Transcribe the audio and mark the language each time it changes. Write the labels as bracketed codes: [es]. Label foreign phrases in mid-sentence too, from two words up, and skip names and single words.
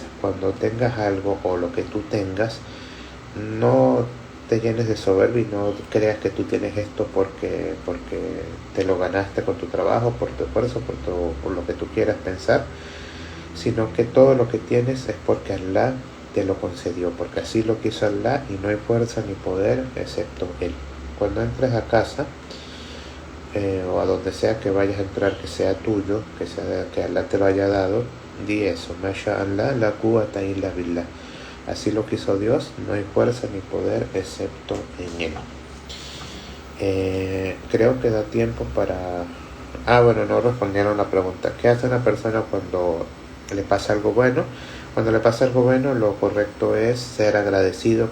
[es] Cuando tengas algo o lo que tú tengas, no te llenes de soberbia y no creas que tú tienes esto porque te lo ganaste con tu trabajo, por tu esfuerzo, por lo que tú quieras pensar, sino que todo lo que tienes es porque Allah te lo concedió, porque así lo quiso Allah y no hay fuerza ni poder excepto Él. Cuando entres a casa, o a donde sea que vayas a entrar, que sea tuyo, que Allah te lo haya dado, di eso, [ar] ما شاء الله لا قوة إلا بالله. [es] Así lo quiso Dios, no hay fuerza ni poder excepto en Él. Creo que da tiempo para... bueno, no respondieron la pregunta. ¿Qué hace una persona cuando le pasa algo bueno? Cuando le pasa algo bueno, lo correcto es ser agradecido.